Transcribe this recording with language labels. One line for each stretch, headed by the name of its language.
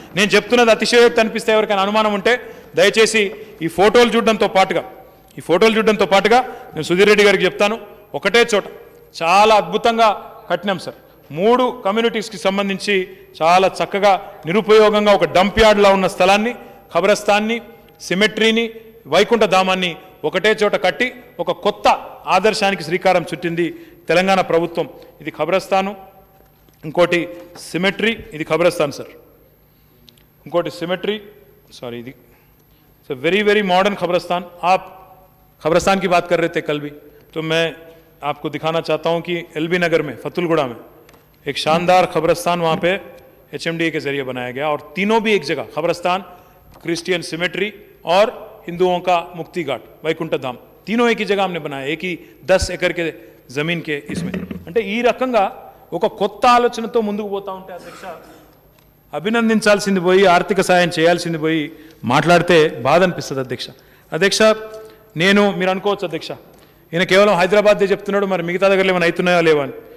Telugu: నేను చెప్తున్నది అతిశయోక్తి అనిపిస్తే ఎవరికైనా అనుమానం ఉంటే దయచేసి ఈ ఫోటోలు చూడడంతో పాటుగా నేను సుధీర్ రెడ్డి గారికి చెప్తాను, ఒకటే చోట చాలా అద్భుతంగా కట్టినాం సార్. 3 కమ్యూనిటీస్కి సంబంధించి చాలా చక్కగా నిరుపయోగంగా ఒక డంప్ యార్డ్లా ఉన్న స్థలాన్ని, ఖబరస్థాన్ని, సిమెట్రీని, వైకుంఠ ధామాన్ని ఒకటే చోట కట్టి ఒక కొత్త ఆదర్శానికి శ్రీకారం చుట్టింది తెలంగాణ ప్రభుత్వం. ఇది ఖబరస్థాను, ఇంకోటి సిమెట్రీ, ఇది ఖబరస్థాన్ సార్, ఇంకోటి సిమెట్రీ, సారీ ఇది
Hindi: वेरी वेरी मॉडर्न खबरस्तान. आप खबरस्तान की बात कर रहे थे कल भी, तो मैं आपको दिखाना चाहता हूं कि एलबी नगर में, फतुलगुड़ा में एक शानदार खबरस्तान वहाँ पे HMDA के जरिए बनाया गया, और तीनों भी एक जगह, खबरस्तान, क्रिश्चियन सिमेट्री और हिंदुओं का मुक्ति घाट వైకుంఠ धाम, तीनों एक ही जगह हमने बनाया, एक ही 10 ఎకర్ के జమీన్ के इसमें.
Telugu: అంటే ఈ రకంగా ఒక కొత్త ఆలోచనతో ముందుకు పోతా ఉంటే అధ్యక్ష, అభినందించాల్సింది పోయి ఆర్థిక సాయం చేయాల్సింది పోయి మాట్లాడితే బాధ అనిపిస్తుంది అధ్యక్ష. అధ్యక్ష, నేను మీరు అనుకోవచ్చు అధ్యక్ష, ఈయన కేవలం హైదరాబాద్దే చెప్తున్నాడు, మరి మిగతా దగ్గర ఏమైనా అవుతున్నాయా లేవా అని.